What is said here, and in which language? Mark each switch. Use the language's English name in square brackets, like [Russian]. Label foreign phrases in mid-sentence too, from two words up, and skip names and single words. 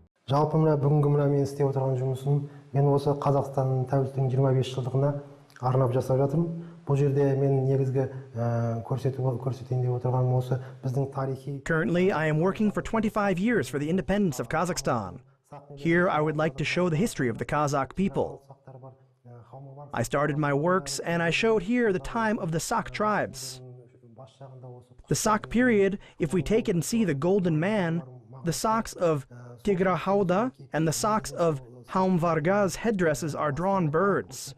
[Kazakh] Жалпы мына бүгінгі мына мен істеп отырған жұмысым, мен осы Қазақстанның тәуелсіздігінің 25 жылдығына арнап жасап жатырмын. Бұл жерде мен негізгі көрсетейін деп отырғаным осы біздің тарихи. [English] Currently, I am working for 25 years for the independence of Kazakhstan. Here, I would like to show the history of the Kazakh people. I started my works and I showed here the time of the Sak tribes. The Sak period, if we take it and see the Golden Man, the socks of Tigrahauda and the socks of Haumvarga's headdresses are drawn birds.